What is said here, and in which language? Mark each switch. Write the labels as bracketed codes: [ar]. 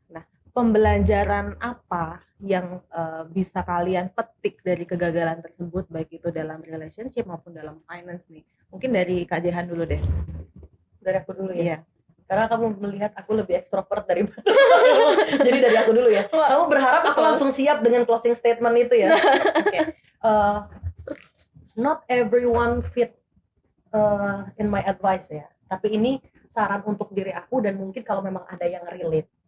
[id] Nah, pembelajaran apa yang bisa kalian petik dari kegagalan tersebut, baik itu dalam relationship maupun dalam finance nih? Mungkin dari Kak Jehan dulu deh. Dari aku dulu ya. Iya. Karena kamu melihat aku lebih ekstrovert daripada jadi dari aku dulu ya. Kamu berharap aku langsung siap dengan closing statement itu ya. [en] Okay. Not everyone fit in my advice ya. [id] Tapi ini saran untuk diri aku dan mungkin kalau memang ada yang relate.